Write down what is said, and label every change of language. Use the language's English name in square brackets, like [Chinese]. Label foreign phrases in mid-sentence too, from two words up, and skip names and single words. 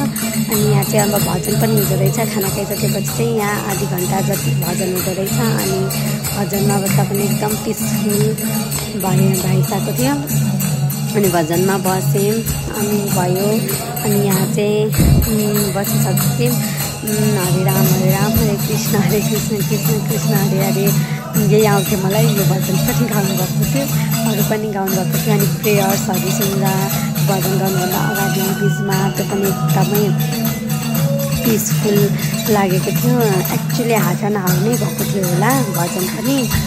[Nepali] अनि यहाँ चाहिँ अब भजन पनि हुँदो रहेछ, खाना खाइसकेपछि चाहिँ यहाँ आधी घन्टा जति भजन हुँदो रहेछ। अनि भजनमा अवस्था पनि एकदम पिसफुल भइसकेको थियो। अनि भजनमा बस्यौँ अनि भयो। अनि यहाँ चाहिँ बसिसक्यौँ। [Sanskrit] हरे राम हरे कृष्ण कृष्ण कृष्ण हरे हरे, [Nepali] यही आउँथ्यो मलाई। यो भजन पनि गाउनुभएको थियो, अरू पनि गाउनुभएको थियो। अनि प्रेयर्सहरू सुन्दा भजन गर्नुभन्दा अगाडि बिचमा त्यो पनि एकदमै पिसफुल लागेको थियो। एक्चुअली [English] half an hour [Nepali] नै भएको थियो होला भजन पनि।